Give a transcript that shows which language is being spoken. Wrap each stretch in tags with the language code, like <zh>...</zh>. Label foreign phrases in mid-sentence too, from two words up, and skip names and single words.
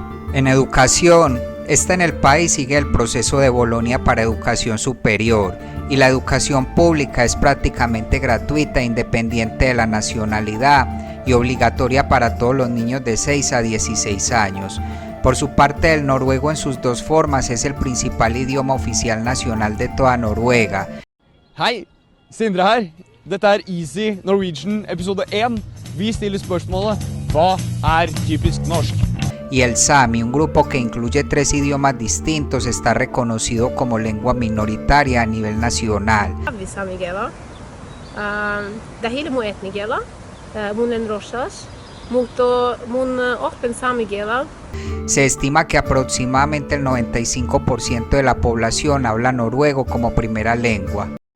<es>En educación, esta en el país sigue el proceso de Bolonia para educación superior y la educación pública es prácticamente gratuita, independiente de la nacionalidad y obligatoria para todos los niños de 6 a 16 años. Por su parte, el noruego en sus dos formas es el principal idioma oficial nacional de toda Noruega.</es> <no>Hei, Sindre her. Dette Easy Norwegian episode 1. Vi stiller spørsmålet, hva typisk norsk?</no> <es>Y el Sami, un grupo que incluye 3 idiomas distintos, está reconocido como lengua minoritaria a nivel nacional. Se estima que aproximadamente el 95% de la población habla noruego como primera lengua.</es>